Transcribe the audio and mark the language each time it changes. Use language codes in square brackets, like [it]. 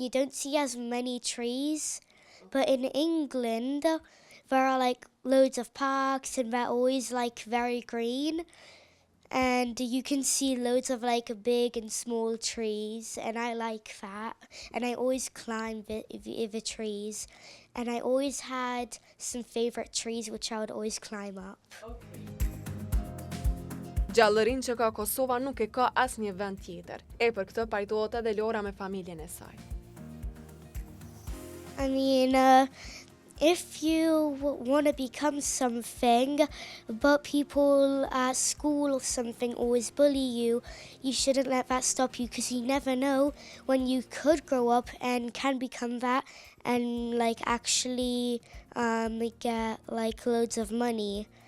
[en] You don't see as many trees. But in England, there are like loads of parks and they're always like very green. And you can see loads of like big and small trees, and I like that. And I always climb the trees. And I always had some favorite trees which I would always climb up. [sq] Gjallërinë që ka Kosova nuk e ka asnjë vend tjetër. E për këtë pajtohet edhe Lora me familjen e saj. [en] I mean, if you want to become something, but people at school or something always bully you, you shouldn't let that stop you because you never know when you could grow up and can become that and like actually get like loads of money.